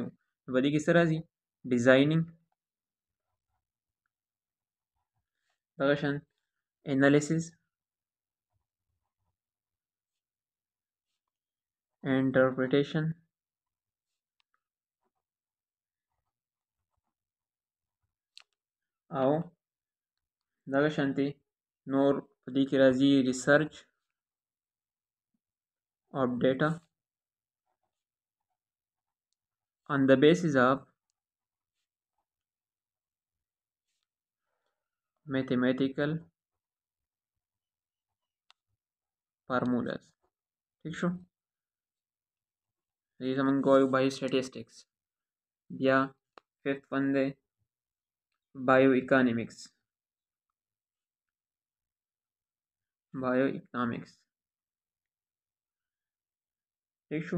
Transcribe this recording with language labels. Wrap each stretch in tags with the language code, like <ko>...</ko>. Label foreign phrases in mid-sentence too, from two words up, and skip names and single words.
<ps>نو په دې کې څه راځي؟ ډیزاینینګ، دغه شان انالیسیس، انټرپریټیشن، او دغه شانتې نور په دې کې راځي</ps> <en>research of data on the basis of mathematical formulas.</en> <ps>ٹھیک شو. دې ته موږ وایو</ps> <en>bio statistics. بیا fifth one دی bio economics.</en> <ps>ٹھیک شو.</ps>